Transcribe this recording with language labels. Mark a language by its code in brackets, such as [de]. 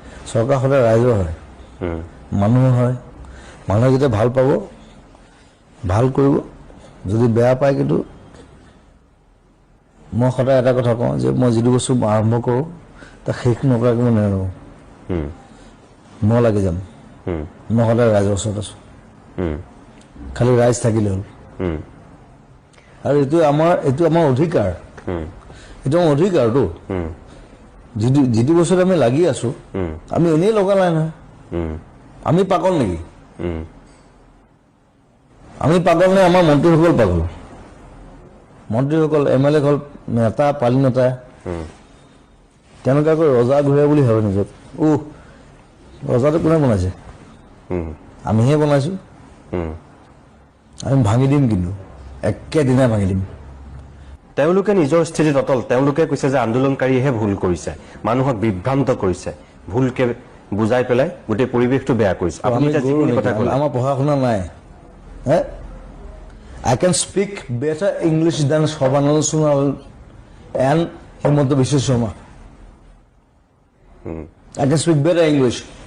[as] চৰকাৰ সদায় ৰাইজৰ হয়, মানুহৰ হয়। মানুহে যেতিয়া ভাল পাব ভাল কৰিব, যদি বেয়া পায়, কিন্তু মই সদায় এটা কথা কওঁ যে মই যিটো বস্তু আৰম্ভ কৰোঁ তাক শেষ নকৰাকৈ মই নেৰোঁ। মই লাগি যাম। মই সদায় ৰাইজৰ ওচৰত আছোঁ, খালি ৰাইজ থাকিলে হ'ল। আৰু এইটো আমাৰ অধিকাৰ, এইটো আমাৰ অধিকাৰটো। যিটো বস্তুত আমি লাগি আছোঁ, আমি এনেই লগা নাই নহয়। আমি পাগল নেকি? আমি পাগল নে আমাৰ মন্ত্ৰীসকল পাগল? মন্ত্ৰীসকল, MLA সকল, নেতা, পালি নেতা, তেওঁলোকে আকৌ ৰজা ঘূৰে বুলি ভাবে নিজক। ৰজাটো কোনে বনাইছে? আমিহে বনাইছোঁ। আমি ভাঙি দিম, কিন্তু একেদিনাই ভাঙি দিম। তেওঁলোকে নিজৰ স্থিতিত অটল। তেওঁলোকে কৈছে যে আন্দোলনকাৰীয়েহে ভুল কৰিছে, মানুহক বিভ্ৰান্ত কৰিছে, ভুলকে বুজাই পেলাই গোটেই পৰিৱেশটো বেয়া কৰিছে। আমাৰ পঢ়া শুনা নাই। [en] I can speak better English than Sarbananda Sonowal and Himanta Biswa Sharma. I can speak better English.